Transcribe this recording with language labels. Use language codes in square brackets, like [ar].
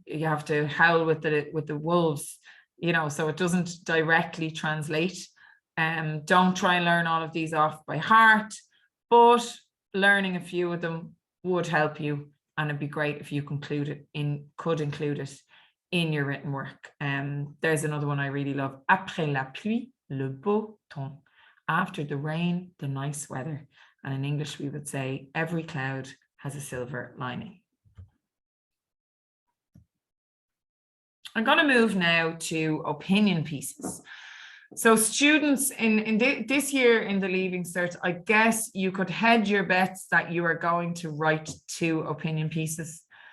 [en] You have to howl with the wolves, you know, so it doesn't directly translate. Don't try and learn all of these off by heart, but learning a few of them would help you, and it'd be great if you could include it in your written work. There's another one I really love. [fr] Après la pluie, le beau temps. [en] After the rain, the nice weather. And in English, we would say, every cloud has a silver lining. I'm going to move now to opinion pieces. So students in this year in the Leaving Cert, I guess you could hedge your bets that you are going to write 2 opinion pieces.